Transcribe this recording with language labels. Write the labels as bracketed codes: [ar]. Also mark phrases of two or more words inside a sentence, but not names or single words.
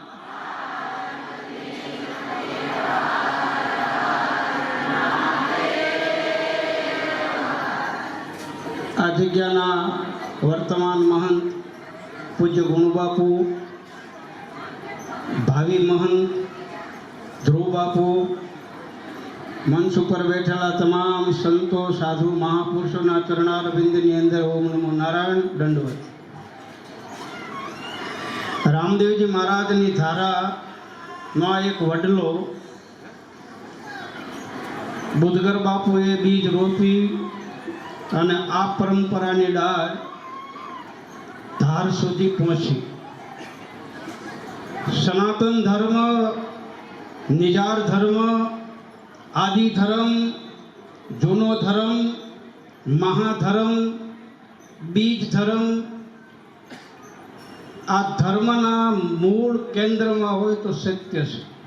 [gu] આ જગ્યાના વર્તમાન મહંત પૂજ્ય ગુણબાપુ, ભાવી મહંત ધ્રુવ બાપુ, મંચ પર બેઠેલા તમામ સંતો સાધુ મહાપુરુષો ચરણારવિંદની અંદર ઓમ નમો નારાયણ દંડવત। રામદેવજી મહારાજની ધારા નો એક વડલો બુધગર બાપુએ બીજ રોપી અને આ પરંપરાની ડાળ ધાર સુધી પહોંચી। સનાતન ધર્મ, નિજાર ધર્મ, આદિ ધર્મ, જૂનો ધર્મ, મહાધર્મ, બીજ ધર્મ, આ ધર્મના મૂળ કેન્દ્રમાં હોય તો સત્ય છે।